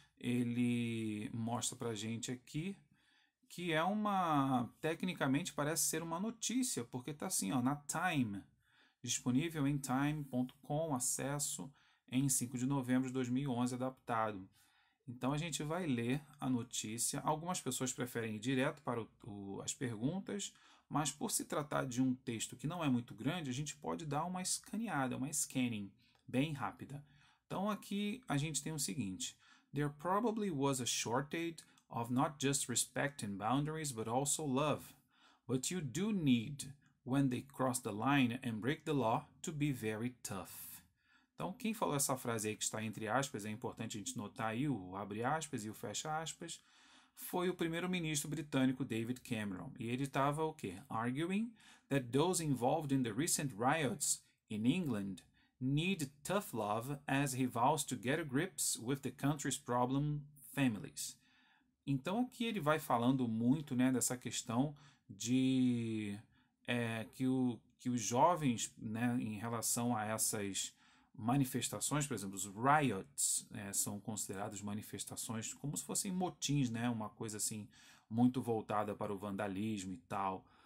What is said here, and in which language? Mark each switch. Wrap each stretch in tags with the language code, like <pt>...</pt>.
<pt>Ele mostra pra gente aqui que é tecnicamente parece ser uma notícia, porque tá assim, ó, na Time, disponível em time.com, acesso em 5 de novembro de 2011, adaptado. Então a gente vai ler a notícia. Algumas pessoas preferem ir direto para as perguntas, mas por se tratar de um texto que não é muito grande, a gente pode dar uma escaneada, uma scanning bem rápida.</pt> <en>Então aqui a gente tem o seguinte: There probably was a shortage of not just respect and boundaries, but also love. But you do need, when they cross the line and break the law, to be very tough.</en> <pt>Então, quem falou essa frase aí que está entre aspas, é importante a gente notar aí o abre aspas e o fecha aspas, foi o primeiro-ministro britânico David Cameron. E ele estava o quê?</pt> <en>Arguing that those involved in the recent riots in England need tough love as he vows to get a grips with the country's problem families.</en> <pt>Então aqui ele vai falando muito, né, dessa questão de que os jovens, né, em relação a essas manifestações, por exemplo, os riots, são considerados manifestações como se fossem motins, né, uma coisa assim muito voltada para o vandalismo e tal.</pt>